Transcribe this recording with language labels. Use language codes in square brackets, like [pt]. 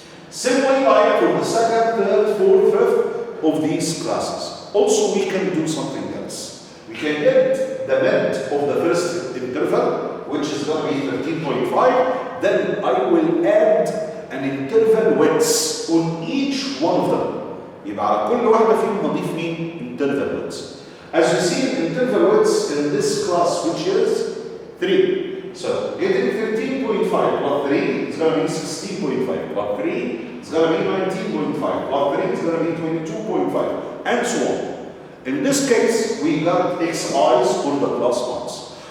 [en] Similarly, like for the second, third, fourth, fifth of these classes. Also, we can do something else. We can get the mid of the first interval, which is going to be 13.5. Then I will add an interval width on each one of them. [ar] يبقى على كل واحدة فيهم نضيف مين؟ interval width. [en] As you see, interval width in this class, which is 3. So getting 13.5 plus 3 is going to be 16.5. Plus 3 is going to be 19.5. Plus 3 is going to be 22.5. And so on. In this case, we got xi's for the class marks.